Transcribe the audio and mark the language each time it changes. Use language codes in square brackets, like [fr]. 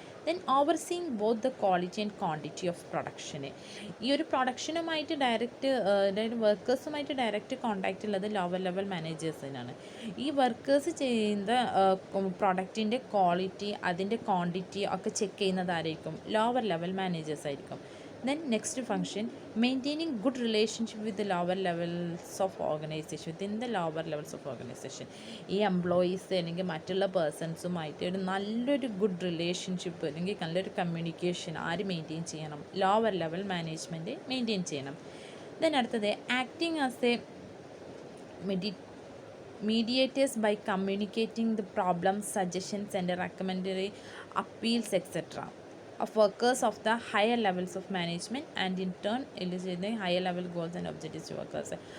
[en] Then overseeing both the quality and quantity of പ്രൊഡക്ഷന്. [ml] ഈ ഒരു പ്രൊഡക്ഷനുമായിട്ട് അതായത് വർക്കേഴ്സുമായിട്ട് ഡയറക്റ്റ് കോണ്ടാക്റ്റ് ഉള്ളത് ലോവർ ലെവൽ മാനേജേഴ്സിനാണ്. ഈ വർക്കേഴ്സ് ചെയ്യുന്ന പ്രൊഡക്റ്റിൻ്റെ ക്വാളിറ്റി, അതിൻ്റെ ക്വാണ്ടിറ്റി ഒക്കെ ചെക്ക് ചെയ്യുന്നത് ആരായിരിക്കും? ലോവർ ലെവൽ മാനേജേഴ്സ് ആയിരിക്കും. [en] Then next function, maintaining good relationship with the lower levels of organization, within the lower levels of organization. [ml] ഈ എംപ്ലോയീസ് അല്ലെങ്കിൽ മറ്റുള്ള പേഴ്സൺസുമായിട്ട് ഒരു നല്ലൊരു ഗുഡ് റിലേഷൻഷിപ്പ് അല്ലെങ്കിൽ നല്ലൊരു കമ്മ്യൂണിക്കേഷൻ ആര് മെയിൻറ്റെയിൻ ചെയ്യണം? ലോവർ ലെവൽ മാനേജ്മെൻറ്റ് മെയിൻറ്റെയിൻ ചെയ്യണം. [en] Then അടുത്തത് acting as a mediators by communicating the problems, suggestions and recommendatory appeals etc. of workers of the higher levels of management and in turn elicit higher level goals and objectives to workers.